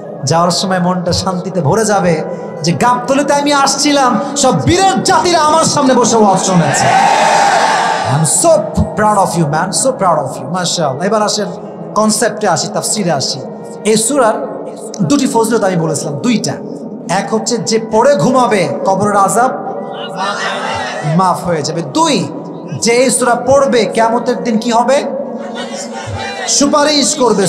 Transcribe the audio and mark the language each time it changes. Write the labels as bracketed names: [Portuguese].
[Bangla] যাওয়ার সময় মনটা শান্তিতে ভরে যাবে যে গাবতলীতে আমি আসছিলাম, সব বীরের জাতিরা আমার সামনে বসে ওয়াজ শুনেছে। [English] I am so proud of you man, so proud of you, মাশাআল্লাহ। [Bangla] এবার আসেন কনসেপ্টে আসি, তাফসীরে আসি। এই সূরার দুটি ফজিলত আমি বলেছিলাম, দুইটা। এক হচ্ছে যে পড়ে ঘুমাবে কবরের আযাব মাফ হয়ে যাবে। 2, যে এই সূরা পড়বে কিয়ামতের দিন কি হবে? সুপারিশ করবে।